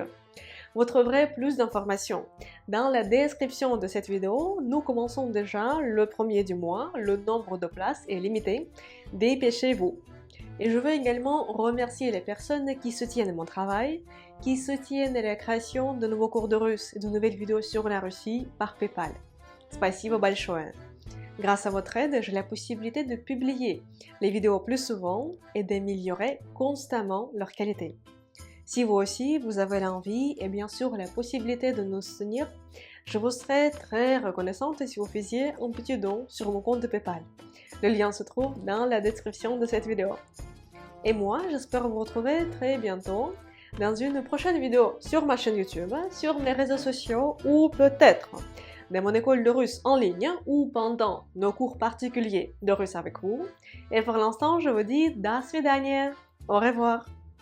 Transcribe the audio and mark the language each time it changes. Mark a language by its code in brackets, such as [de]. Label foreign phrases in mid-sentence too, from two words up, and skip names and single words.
[fr] Vous trouverez plus d'informations. Dans la description de cette vidéo, nous commençons déjà le premier du mois, le nombre de places est limité, dépêchez-vous. Et je veux également remercier les personnes qui soutiennent mon travail, qui soutiennent la création de nouveaux cours de russe et de nouvelles vidéos sur la Russie par PayPal. [ru] Спасибо большое. [fr] Grâce à votre aide, j'ai la possibilité de publier les vidéos plus souvent et d'améliorer constamment leur qualité. Si vous aussi, vous avez l'envie et bien sûr la possibilité de nous soutenir, je vous serais très reconnaissante si vous faisiez un petit don sur mon compte PayPal. Le lien se trouve dans la description de cette vidéo. Et moi, j'espère vous retrouver très bientôt dans une prochaine vidéo sur ma chaîne YouTube, sur mes réseaux sociaux ou peut-être dans mon école de russe en ligne ou pendant nos cours particuliers de russe avec vous. Et pour l'instant, je vous dis [ru] до свидания. [fr] Au revoir.